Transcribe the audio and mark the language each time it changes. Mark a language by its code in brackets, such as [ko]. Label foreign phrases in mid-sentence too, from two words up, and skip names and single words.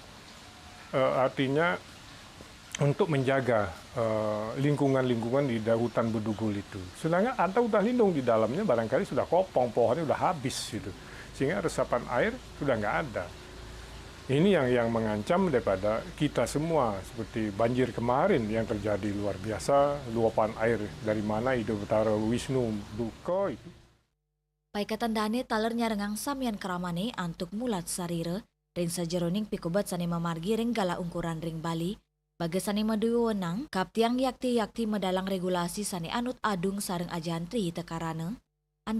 [id] Artinya untuk menjaga lingkungan-lingkungan di hutan Bedugul itu. Sedangkan ada hutan lindung di dalamnya barangkali sudah kopong, pohonnya sudah habis gitu. Sehingga resapan air sudah nggak ada. Ini yang mengancam daripada kita semua, seperti banjir kemarin yang terjadi luar biasa, luapan air dari mana Ida Betara Wisnu Duko itu. [ban] Paikatan dane taler nyarengang samian keramane antuk mulat sarire, ring sajeroning pikobat sani memargi ring gala ungkuran ring Bali, baga sani medewi wenang, kaptiang yakti medalang regulasi sani anut adung sareng ajahan trihita karana.